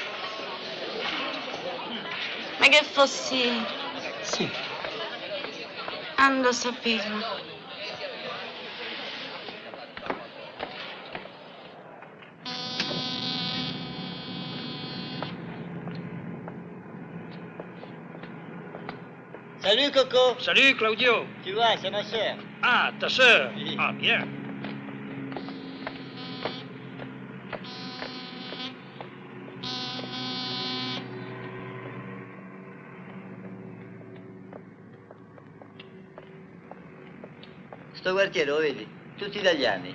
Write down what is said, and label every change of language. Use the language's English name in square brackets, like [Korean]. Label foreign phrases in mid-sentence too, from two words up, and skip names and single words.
[Italian] Ma che fossi... Sì. Ando a saperlo. [French] Salut Coco. Salut Claudio. Tu vois, c'est ma sœur. Ah, ta sœur. Ah, bien. [Italian] Sto quartiere, lo vedi? Tutti italiani.